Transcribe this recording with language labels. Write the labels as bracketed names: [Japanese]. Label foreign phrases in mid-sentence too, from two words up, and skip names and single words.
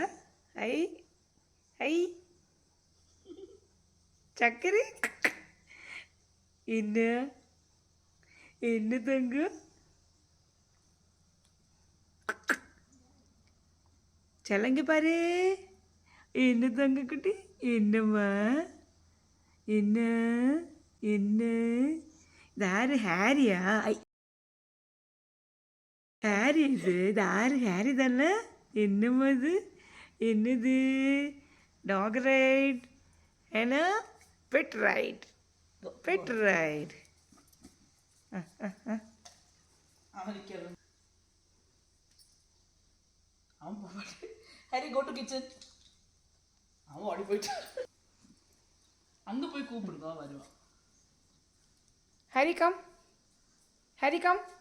[Malayalam] ഐ ഐ ചക്കരി ഇന്ന് ഇന്ന് തങ്കു ചെല്ലങ്കി പാരേ ഇന്ന് തങ്ക കുട്ടി ഇന്നമ്മാ ഇന്ന് ഇന്ന് ഇതാര് ഹാരിയാ? ഹാരി ഇതാര് ഹാരി തന്നെ? എന്നമ്മ ഇത് [English] dog ride [Malayalam] ഏനാ [English] pet ride pet ride. Hari go to kitchen. [Tamil] அவன் ஓடி போயிட்டு அங்க போய் கூப்பிடுதா வருவான். [English] Hari come, Hari come.